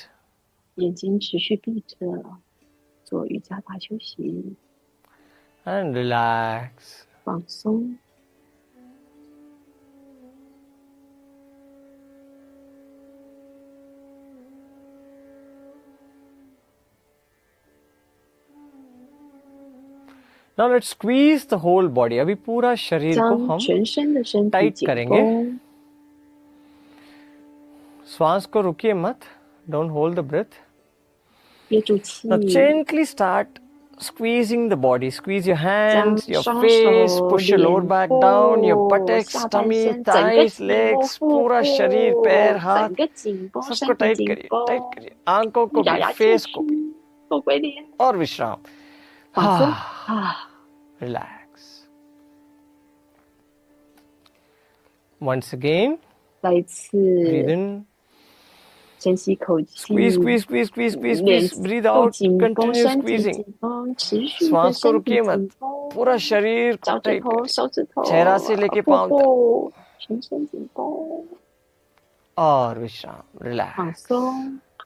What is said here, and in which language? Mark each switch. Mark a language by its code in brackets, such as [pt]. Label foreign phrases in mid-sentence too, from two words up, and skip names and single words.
[zh] 眼睛持续闭着，做瑜伽大休息， [en] And relax. [zh] 放松。 [en] Now let's squeeze the whole body. [hi] अभी पूरा शरीर को [zh] 将 [hi] हम [zh] 全身的身体 [en] tight [zh] 紧 [hi] करेंगे. [zh] 绷， [hi] श्वास को रुकिए मत. [en] Don't hold the breath. [zh] 憋住气， [en] Now gently start squeezing the body. Squeeze your [zh] 将 [en] hands, your [zh] 双 [en] face, [zh] 手、 [en] push your lower [zh] 脸 [en] back down, your [zh] 部、 [en] buttocks, [zh] 下半 [en] tummy, [zh] 身，整个 [en] thighs, [zh] 紧绷， [en] legs, [zh] 腹 [hi] पूरा शरीर, [zh] 部 [hi] पैर, हाथ [zh] 整个紧绷，身 [hi] सबको [zh] 体 [hi] टाइट [zh] 紧 [hi] करिए. [zh] 绷， [hi] टाइट करिए. आंखों को [zh] 咬 [hi] भी, [zh] 牙切 [hi] फेस [zh] 齿 [hi] को भी. [zh] 做鬼脸， [hi] और विश्राम. [zh] 放松 Ah, 啊！ [en] relax. Once again, [zh] 再一次 [en] breathe in. [zh] 深吸口气， [en] Squeeze, squeeze, squeeze, squeeze, squeeze, [zh] 脸 [en] squeeze. Breathe [zh] 部 [en] out. [zh] 紧绷， [en] Continue [zh] 身体 [en] squeezing. [zh] 紧绷，持续的 [hi] श्वास को [zh] 身体 [hi] रुकिए [zh] 紧 [hi] मत. [zh] 绷， [hi] पूरा शरीर को [zh] 脚趾 [hi] टाइट [zh] 头、 [hi] करिए. [zh] 手指头、 [hi] चेहरा से लेके [zh] 腹 [hi] पांव तक. [zh] 部，全身紧绷， [hi] और विश्राम. [zh] 放 [en] Relax. [zh] 松。